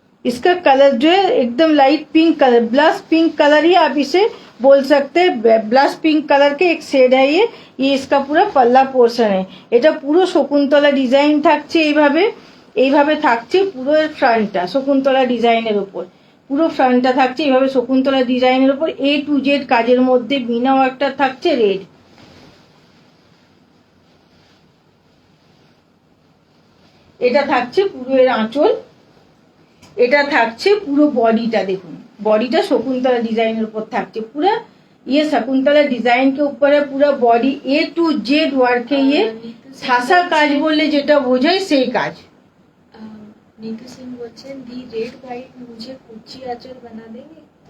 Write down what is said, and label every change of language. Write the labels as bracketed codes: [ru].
[hi] इसका कलर जो है एकदम light pink colour, blush pink colour ही आप इसे बोल सकते हैं। ब्लश पिंक कलर के एक शेड है ये इसका पूरा पल्ला पोर्शन है। [bn] এটা পুরো শকুন্তলা ডিজাইন থাকছে, এইভাবে থাকছে পুরো ফ্রন্টটা শকুন্তলা ডিজাইনের উপর। পুরো ফ্রন্টটা থাকছে এইভাবে শকুন্তলা ডিজাইনের উপর। A to Z কাজের মধ্যে মিনা ওয়ার্কটা থাকছে রেড। এটা থাকছে পুরো এর আঁচল। এটা থাকছে পুরো বডিটা, দেখুন বডিটা শকুন্তলা ডিজাইনের উপর থাকছে पूरा। [hi] ये शकुंतला डिजाइन के ऊपर है पूरा body. A to Z work है ये। [bn] ঠাসা কাজ বললে যেটা বোঝায় সেই কাজ। [hi] नीतू सिंह बोलছেন दी रेड व्हाइट मुझे कुची आंचल बना देंगे?